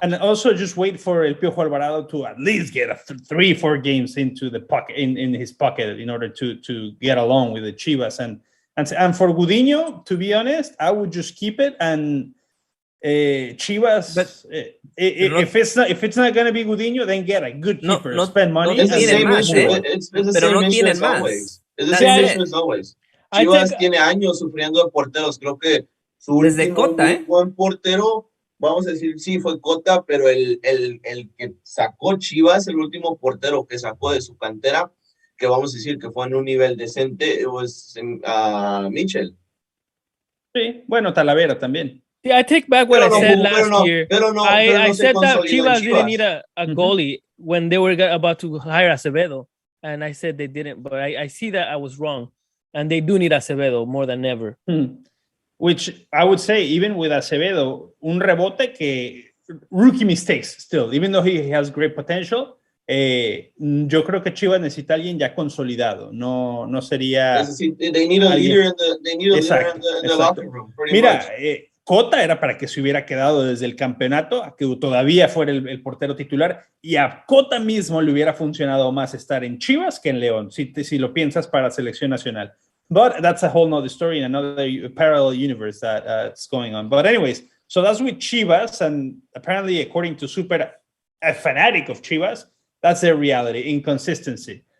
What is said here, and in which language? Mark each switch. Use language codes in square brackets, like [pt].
[en] And also just wait for El Piojo Alvarado to at least get 3-4 games into the pocket in his pocket in order to get along with the Chivas and for Gudiño, to be honest, I would just keep it and Chivas. But if it's not going to be Gudiño, then get a good keeper. Spend money. It's the same issue. It's the same issue as always. It's the same issue as always. [es] Chivas tiene años sufriendo de porteros. Creo que su último buen portero, vamos a decir, sí, fue Cota, pero el que sacó Chivas, el último portero que sacó de su cantera, que vamos a decir que fue en un nivel decente, [en] was [es] Mitchell. Sí, bueno, Talavera también. [en] Yeah, I take back what I said last year. I said that Chivas didn't need a goalie when they were about to hire Acevedo, and I said they didn't, but I see that I was wrong, and they do need Acevedo more than ever. Which I would say, even with Acevedo, [es] un rebote que [en] rookie mistakes still, even though he has great potential. [es] Yo creo que Chivas necesita alguien ya consolidado. No sería. [en] They need a leader in the locker room. [es] Mira, Cota era para que se hubiera quedado desde el campeonato, a que todavía fuera el portero titular, y a Cota mismo le hubiera funcionado más estar en Chivas que en León, si lo piensas para selección nacional. [en] But that's a whole nother story, another parallel universe that's going on. But anyways, so that's with Chivas, and apparently, according to Super, a fanatic of Chivas, that's their reality, inconsistency.